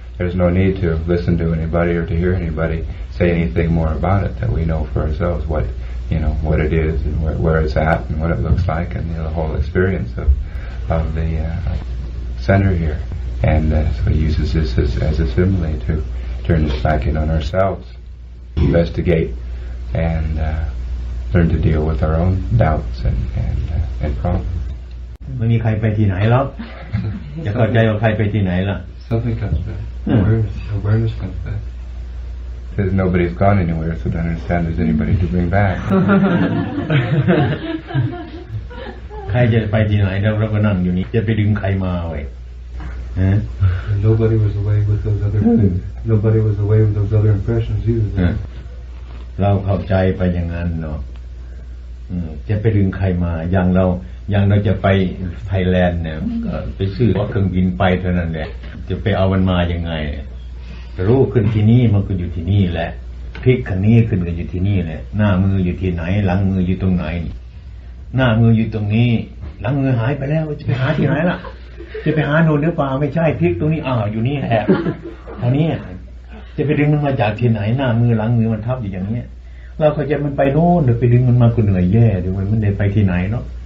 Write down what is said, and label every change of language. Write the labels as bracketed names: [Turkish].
[English] There's no need to listen to anybody or to hear anybody say anything more about it, that we know for ourselves what it is and where it's at and what it looks like, and the whole experience of the center here. And so he uses this as a simile to turn this back in on ourselves, investigate, and learn to deal with our own doubts and problems. [Thai] ไม่มีใครไปที่ไหนหรอกจะเข้าใจว่าใครไปที่ไหนล่ะ [English] Something comes back. Awareness comes back. Says nobody's gone anywhere, so don't understand there's anybody to bring back. [Thai] ใครจะไปที่ไหนเราก็นั่งอยู่นี่จะไปดึงใครมาไว้ [English] Nobody was away with those other nobody was away with those other impressions either. [Thai] เราเข้าใจไปอย่างนั้นเนาะจะไปดึงใครมาอย่างเราจะไปไทยแลนด์เนี่ยก็ไปซื้อเครื่องบินไปเท่านั้นแหละจะไปเอามันมายังไง รู้ขึ้นที่นี่มันก็อยู่ที่นี่แหละพลิกข้างนี้ขึ้นก็อยู่ที่นี่แหละหน้ามืออยู่ที่ไหนหลังมืออยู่ตรงไหนหน้ามืออยู่ตรงนี้หลังมือหายไปแล้วจะไปหาที่ไหนล่ะจะไปหาโน่นหรือเปล่าไม่ใช่พลิกตรงนี้อยู่นี่แหละเท่านี้จะไปดึงมันมาจากที่ไหนหน้ามือหลังมือมันทับอยู่อย่างนี้เราก็จะมันไปโน่นเดี๋ยวไปดึงมันมาก็เหนื่อยแย่เดี๋ยวมันได้ไปที่ไหนเนาะ